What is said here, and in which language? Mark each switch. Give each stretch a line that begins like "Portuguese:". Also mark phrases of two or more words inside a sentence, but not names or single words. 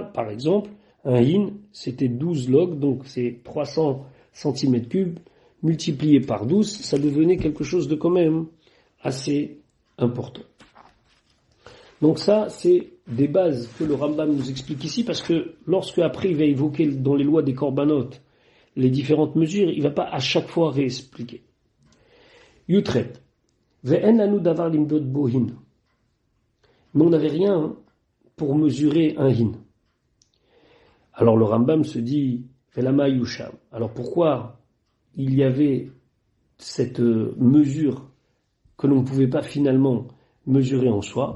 French: Par exemple, un hin, c'était 12 logs, donc c'est 300 cm3, multiplié par 12, ça devenait quelque chose de quand même assez important. Donc ça, c'est des bases que le Rambam nous explique ici, parce que lorsque après il va évoquer dans les lois des korbanot les différentes mesures, il ne va pas à chaque fois réexpliquer. Yutret.
Hebrew: ואין לנו דבר למדוד בו הין.
French: Mais on n'avait rien pour mesurer un hin. Alors le Rambam se dit,
Hebrew: ולמה יושם.
French: Alors pourquoi il y avait cette mesure que l'on ne pouvait pas finalement mesurer en soi?